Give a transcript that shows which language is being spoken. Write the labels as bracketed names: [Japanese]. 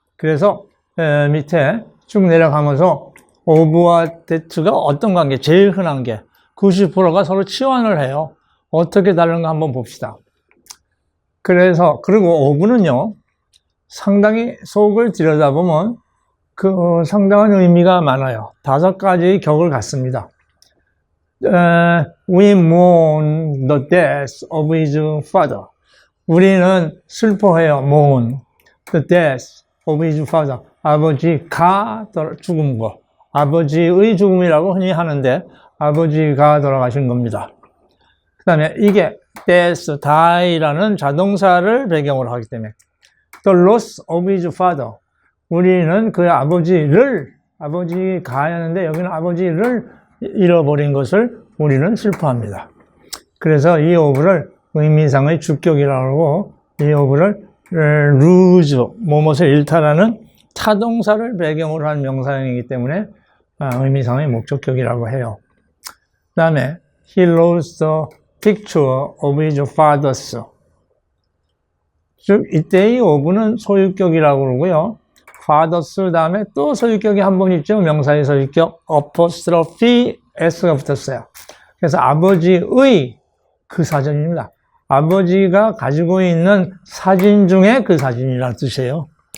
[Korean] 그래서 밑에 쭉 내려가면서 of와 that가 어떤 관계? 제일 흔한 게 90%가 서로 치환을 해요. 어떻게 다른가 한번 봅시다. 그리고 of는요, 상당히 속을 들여다보면 상당한 의미가 많아요. 5가지의 격을 갖습니다. [English] We mourn the death of his father. [Korean] 우리는 슬퍼해요. [English] mourn the death of his father. [Korean] 아버지가 죽은 거. 아버지의 죽음이라고 흔히 하는데 아버지가 돌아가신 겁니다. 그 다음에 이게 death, die라는 자동사를 배경으로 하기 때문에 [English] the loss of his father. [Korean] 우리는 그 아버지가 하는데 여기는 아버지를 잃어버린 것을 우리는 슬퍼합니다. 그래서 이 of를 의미상의 주격이라고 하고 이 of를 lose, 무엇을 잃다라는 타동사를 배경으로 한 명사형이기 때문에 의미상의 목적격이라고 해요. 그 다음에 [English] he lost the picture of his father's. [Korean] 즉 이때의 of는 소유격이라고 그러고요. father's 다음에 또 소유격이 한 번 있죠. 명사의 소유격 apostrophe s가 붙었어요. 그래서 아버지의 그 사진입니다. 아버지가 가지고 있는 사진 중에 그 사진이라는 뜻이에요.